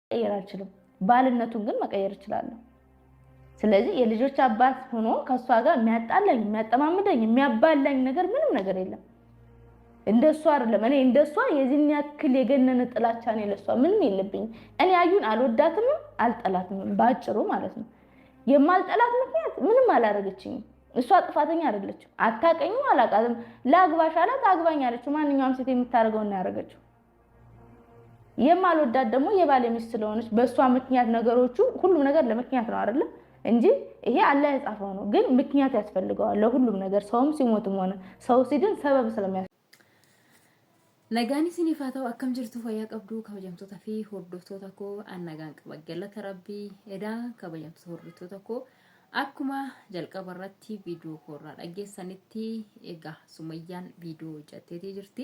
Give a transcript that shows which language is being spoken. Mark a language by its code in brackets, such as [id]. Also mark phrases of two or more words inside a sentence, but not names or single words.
[am] መቀየር አልችልም። ባልነቱን ግን መቀየር እችላለሁ። ስለዚህ የልጆች አባት ሆኖ ከሷ ጋር የሚያጣላኝ የሚያጠማምደኝ የሚያባላኝ ነገር ምንም ነገር የለም። እንደሷ አይደለም። እኔ እንደሷ የዚህን ያክል የገነነ ጥላቻ ነው ለሷ ምንም የለብኝም። እኔ አዩን አልወዳትም አልጠላትም ባጭሩ ማለት ነው። የማልጠላት ምክንያት ምንም አላደረገችኝም። እሷ ጥፋተኛ አይደለችም። አታቀኝም፣ አላቃትም። ላግባሽ አላት፣ አግባኝ አለችው። ማንኛውም ሴት የምታደርገው ነው ያደረገችው። የማልወዳት ደግሞ የባለ ሚስት ስለሆነች በእሷ ምክንያት ነገሮቹ ሁሉም ነገር ለምክንያት ነው አይደለ እንጂ ይሄ አላህ የጻፈው ነው። ግን ምክንያት ያስፈልገዋል ለሁሉም ነገር። ሰውም ሲሞትም ሆነ ሰው ሲድን ሰበብ ስለሚያስ [om] Nagaan isiniif haa ta'u akkam jirtu fayyaa qabdu kabajamtoota fi hordoftoota koo nagaan qaba galata rabbii edaa kabajamtoota hordoftoota koo akkuma jalqaba irratti viidiyoo koorraa dhageessanitti egaa Sumayyaan viidiyoo hojjetteetii jirti.